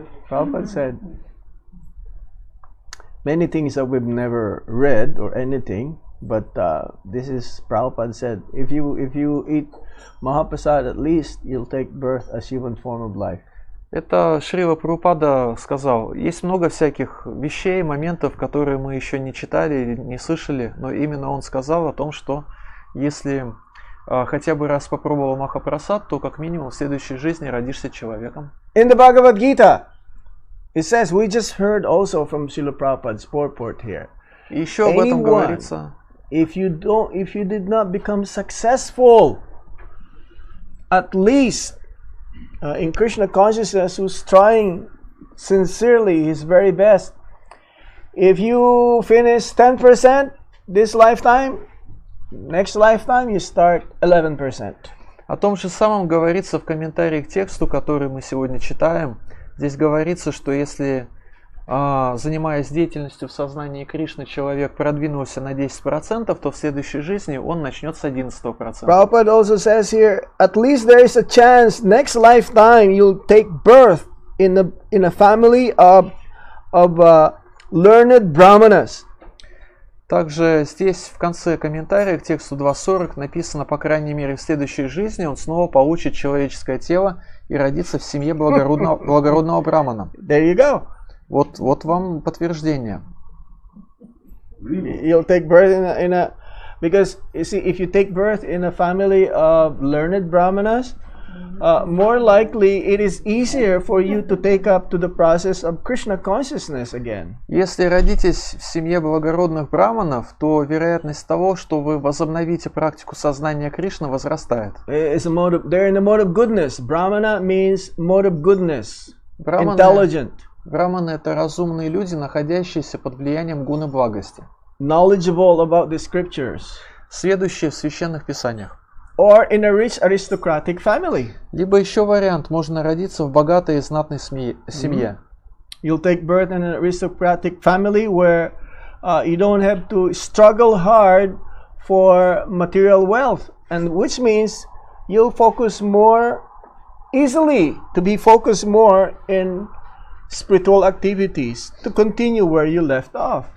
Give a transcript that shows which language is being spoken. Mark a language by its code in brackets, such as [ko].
[en] Prabhupada said, many things that we've never read or anything, but this is Prabhupada said, if you eat Mahaprasad, at least you'll take birth as human form of life. [ru] Это Шрила Прабхупада сказал. Есть много всяких вещей, моментов, которые мы еще не читали или не слышали, но именно он сказал о том, что если хотя бы раз попробовал Махапрасад, то как минимум в следующей жизни родишься человеком. [en] In the Bhagavad Gita, it says, we just heard also from Srila Prabhupada's purport here. [ru] И еще об этом говорится. [en] If you did not become successful at least in Krishna consciousness who's trying sincerely his very best, if you finish 10% this lifetime, next lifetime you start 11%. [ru] О том же самом говорится в комментарии к тексту, который мы сегодня читаем. Здесь говорится, что если, занимаясь деятельностью в сознании Кришны, человек продвинулся на 10%, то в следующей жизни он начнет с 11%. [en] Prabhupada also says here, at least there is a chance next lifetime you'll take birth in a family of learned brahmanas. [ru] Также здесь в конце комментария к тексту 2.40 написано, по крайней мере, в следующей жизни он снова получит человеческое тело и родится в семье благородного брамана. [en] There you go. [ru] Вот вам подтверждение. [en] You'll take birth because you see, if you take birth in a family of learned brahmanas, more likely it is easier for you to take up to the process of Krishna consciousness again. [ru] Если родитесь в семье благородных браманов, то вероятность того, что вы возобновите практику сознания Кришны, возрастает. [en] It's a mode of, they're in the mode of goodness. Brahmana means mode of goodness, intelligent. [ru] Браманы — это разумные люди, находящиеся под влиянием гуны благости, [en] knowledgeable about the scriptures, [ru] следующие в священных писаниях. [en] or in a rich aristocratic family. [ru] Либо еще вариант, можно родиться в богатой и знатной семье. [en] You'll take birth in an aristocratic family where you don't have to struggle hard for material wealth, and which means you'll focus more easily to be focused more in spiritual activities to continue where you left off.